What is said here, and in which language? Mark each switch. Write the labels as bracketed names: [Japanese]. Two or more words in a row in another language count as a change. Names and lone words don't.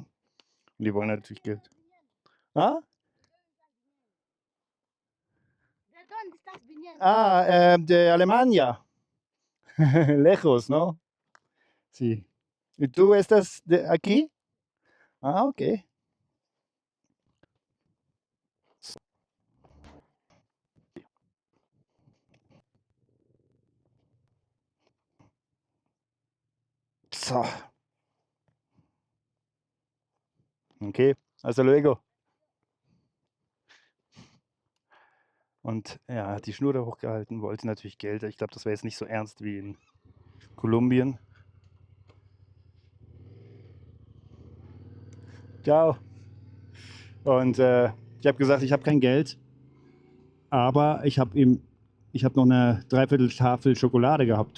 [German] Und die wollen natürlich Geld. [Spanish] Ah? De Alemania. Lejos, ¿no? Sí. ¿Y tú estás aquí? Ah, okay. So. Okay, hasta luego. [German] Und ja, hat die Schnur da hochgehalten, wollte natürlich Geld. Ich glaube, das wäre jetzt nicht so ernst wie in Kolumbien. Ciao. Und ich habe gesagt, ich habe kein Geld, aber ich habe noch eine Dreivierteltafel Schokolade gehabt.